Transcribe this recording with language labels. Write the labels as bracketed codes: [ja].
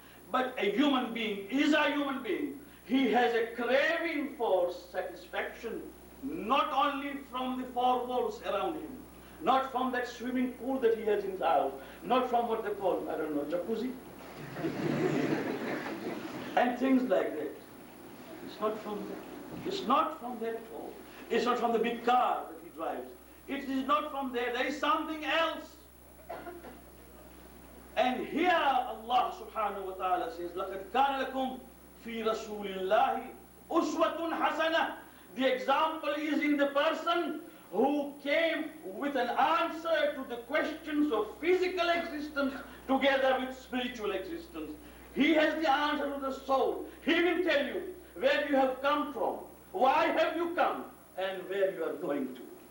[en] But a human being is a human being. He has a craving for satisfaction, not only from the four walls around him, not from that swimming pool that he has in his house, not from what they call, I don't know, jacuzzi, and things like that. It's not from that. It's not from that at all. It's not from the big car that he drives. It is not from there. There is something else. And here Allah subhanahu wa ta'ala says, [ar] لَقَدْ كَانَ لَكُمْ فِي رَسُولِ اللَّهِ أُسْوَةٌ حَسَنَةٌ. [en] The example is in the person who came with an answer to the questions of physical existence together with spiritual existence. He has the answer to the soul. He will tell you where you have come from, why have you come, and where you are going to.